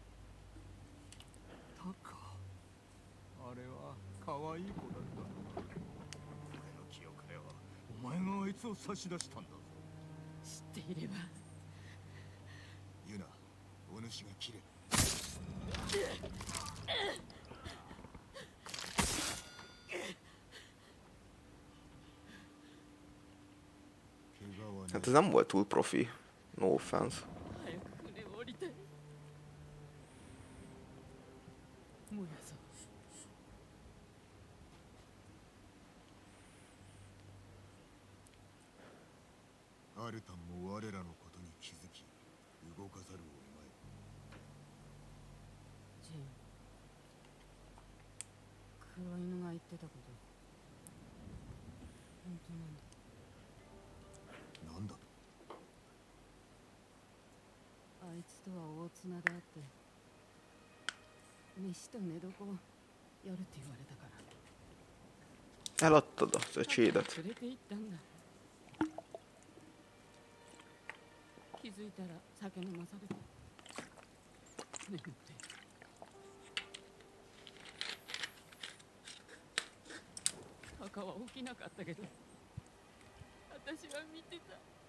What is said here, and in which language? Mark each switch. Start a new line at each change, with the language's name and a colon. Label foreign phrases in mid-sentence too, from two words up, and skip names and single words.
Japanese: タカ。あれは可愛い子だった。俺の記憶ではお前があいつを差し出したんだぞ。知っていれば。ユナ、お主が切れ。
Hungarian: Hát ez nem volt túl profi.
English: No offense.
Japanese: 早く船を降りてもやさんアルタンも我らのことに気づき動かざるを得まい。ジン黒犬が言ってたこと本当なんだ。なんだと。あいつとは大綱であって飯と寝床をやるって言われたから
Hungarian: Eladtad az öcsédet.
Japanese: 連れて行ったんだ。気づいたら酒飲まされて眠って赤は起きなかったけど私は見てた。